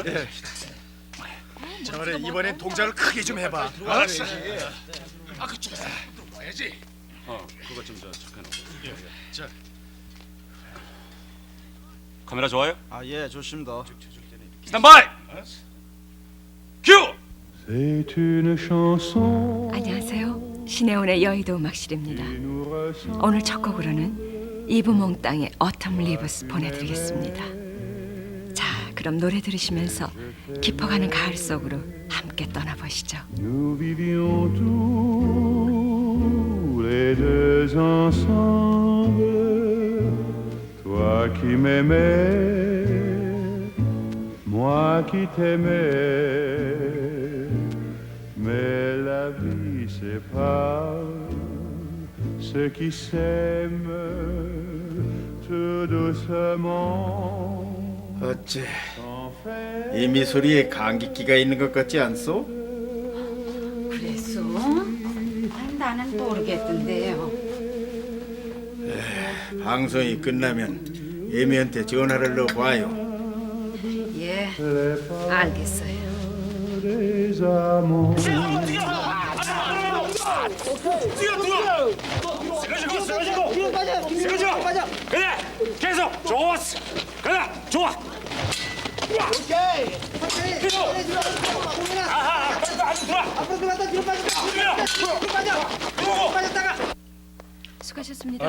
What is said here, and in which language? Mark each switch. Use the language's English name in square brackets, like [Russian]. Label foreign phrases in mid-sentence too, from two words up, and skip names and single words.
[Korean] 저 말이야, 이번엔 동작을 크게 좀 해봐. 알았어. 아 그쪽에서 들어와야지. 그거 좀 체크해놓고. 자, 카메라 좋아요? 아, 예, 좋습니다. 스탠바이! 큐! [French] C'est une chanson [Korean] 안녕하세요. 신혜원의 여의도 음악실입니다. [French] qui nous ressemble. [Korean] 오늘 첫 곡으로는 이브몽땅의 어텀 리브스 보내드리겠습니다. 자, 그럼 노래 들으시면서 깊어가는 가을 속으로 함께 떠나보시죠. [French] Nous vivions tous les deux ensemble, toi qui m'aimais, moi qui t'aimais, mais la vie sépare ceux qui s'aiment tout doucement. [Korean] 어째 [French] Sans faire [Korean] 이 미소리에 감기기가 있는 것 같지 않소? 그랬어? 나는 모르겠던데요. 방송이 끝나면 예미한테 전화를 넣어봐요. 예, 알겠어요. [French] des amants. [Korean] 그래! 계속! 좋았어! 그래! 좋아! 수고하셨습니다.